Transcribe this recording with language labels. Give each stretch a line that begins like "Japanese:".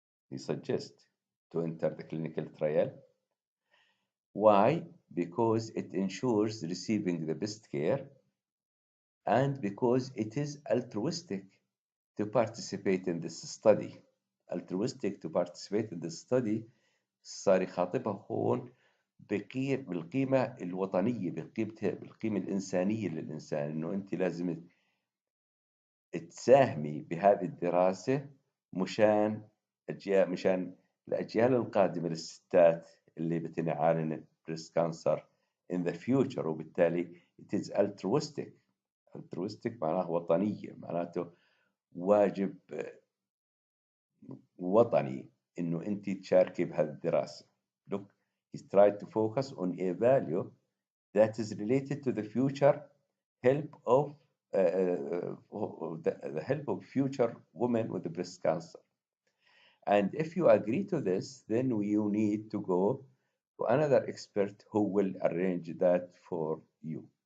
English: He suggests to enter the clinical trial. Why? Because it ensures receiving the best care and because it is altruistic to participate in this study. Altruistic to participate in this study
Arabic: صار يخاطبها هون بالقيمة الوطنية بالقيمة الإنسانية للإنسان إنه أنت لازم تساهمي بهذه الدراسة مشان مشان الأجيال القادمة للستات اللي بتنعالج بريست كانسر
English: in the future.
Arabic: وبالتالي
English: it is altruistic.
Arabic: altruistic معناه وطنية، معناته واجب وطني إنه أنت تشاركي بهذه الدراسة.
English: Look, he's tried to focus on a value that is related to the future help of the help of future women with breast cancer. And if you agree to this, then you need to go to another expert who will arrange that for you.